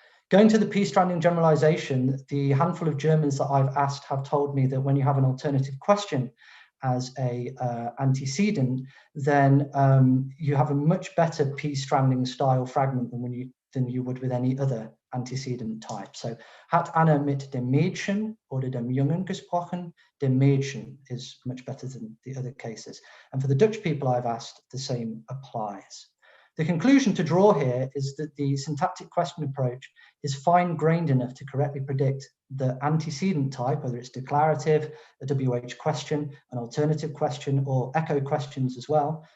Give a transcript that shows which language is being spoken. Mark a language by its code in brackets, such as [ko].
[en] Going to the P-stranding generalization, the handful of Germans that I've asked have told me that when you have an alternative question as a antecedent, then you have a much better P-stranding style fragment than you would with any other antecedent type. [de] So, hat Anna mit dem Mädchen oder dem Jungen gesprochen? Dem Mädchen [en] is much better than the other cases. And for the Dutch people I've asked, the same applies. The conclusion to draw here is that the syntactic question approach is fine-grained enough to correctly predict the antecedent type, whether it's declarative, a WH question, an alternative question, or echo questions as well.